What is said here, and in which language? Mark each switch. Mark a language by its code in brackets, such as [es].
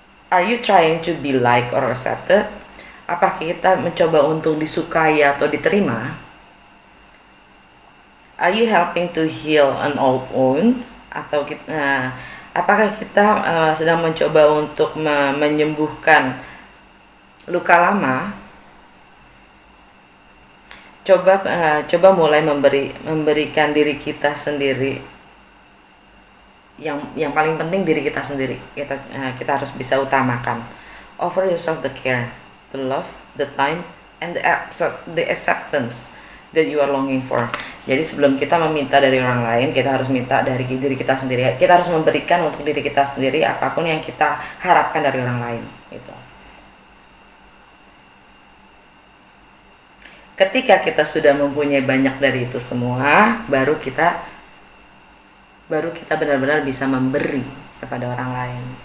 [en] Are you trying to be liked or accepted? [id] Apakah kita mencoba untuk disukai atau diterima? [en] Are you helping to heal an old wound? [id] Atau apakah kita sedang mencoba untuk menyembuhkan luka lama? Coba mulai memberikan diri kita sendiri, yang paling penting diri kita sendiri. Kita harus bisa utamakan. [en] Offer yourself the care, the love, the time, and the acceptance that you are longing for. [id] Jadi sebelum kita meminta dari orang lain, kita harus minta dari diri kita sendiri. Kita harus memberikan untuk diri kita sendiri apapun yang kita harapkan dari orang lain gitu. Ketika kita sudah mempunyai banyak dari itu semua, baru kita benar-benar bisa memberi kepada orang lain.